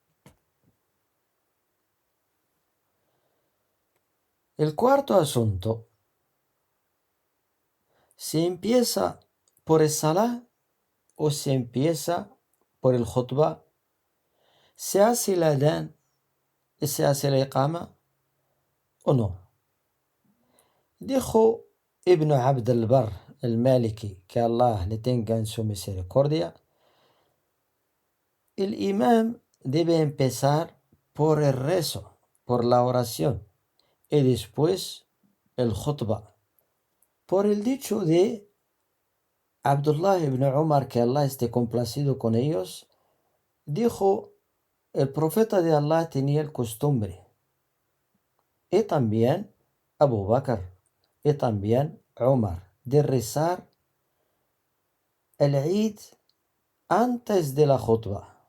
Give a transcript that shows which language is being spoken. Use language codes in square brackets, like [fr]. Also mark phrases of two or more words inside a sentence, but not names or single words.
[es] El cuarto asunto, ¿se empieza por el Salah o se empieza por el Khutbah? ¿Se hace el Adán y se hace la Iqama o no? Dijo Ibn Abd al-Barr al-Maliki, que Allah le tenga en su misericordia, el imam debe empezar por el rezo, por la oración, y después el khutbah. Por el dicho de Abdullah ibn Umar, que Allah esté complacido con ellos, dijo, el profeta de Allah tenía el costumbre, y también Abu Bakr, y también Umar, de rezar el Eid antes de la khutbah.